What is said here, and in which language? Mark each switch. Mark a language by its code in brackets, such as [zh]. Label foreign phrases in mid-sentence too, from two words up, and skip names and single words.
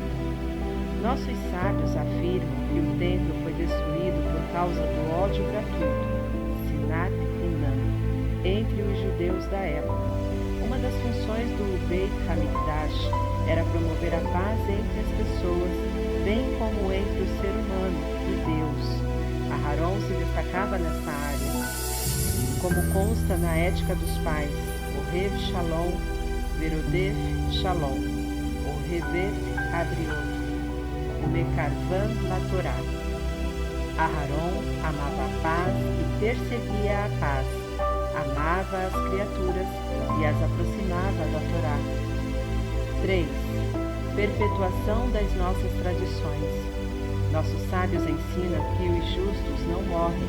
[pt] Nossos sábios afirmam que o templo foi destruído por causa do ódio gratuito, [he] שנאת חינם, [pt] entre os judeus da época. Uma das funções do Beit HaMikdash era promover a paz entre as pessoas, bem como entre o ser humano e Deus. Aharon se destacava nessa área, como consta na Ética dos Pais, [he] אוהב שלום ורודף שלום אוהב הבריות ומקרבן לתורה. [pt] Aharon amava a paz e perseguia a paz, amava as criaturas e as aproximava da Torá. 3. Perpetuação das nossas tradições. Nossos sábios ensinam que os justos não morrem.